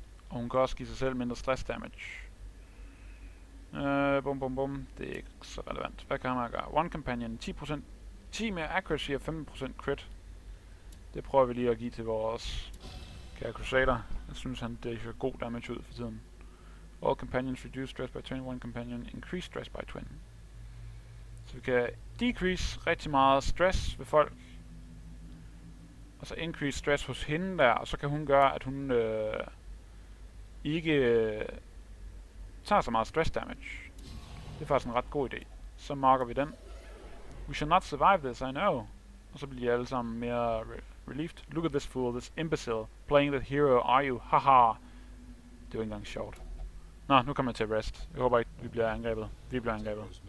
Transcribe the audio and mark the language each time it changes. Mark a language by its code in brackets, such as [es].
[da] Og hun kan også give sig selv mindre stress damage. Bum bum bum. Det er ikke så relevant. Hvad kan man gøre? [en] One companion, [da] 10%, 10 mere accuracy og 15% crit. Det prøver vi lige at give til vores kære Crusader. Jeg synes han det er god damage ud for tiden. [en] All companions reduce stress by 20, one companion increase stress by 20. [da] Så vi kan decrease rigtig meget stress ved folk. Og så increase stress hos hende der, og så kan hun gøre, at hun ikke tager så meget stress damage. Det er faktisk en ret god idé. Så marker vi den. [en] We shall not survive this, I know. [da] Og så bliver de alle sammen mere relieved. [en] Look at this fool, this imbecile, playing the hero, are you? Haha. [da] Det var ikke engang sjovt. Nå, nu kommer jeg til at rest. Jeg håber ikke, vi bliver angrebet. Vi bliver angrebet.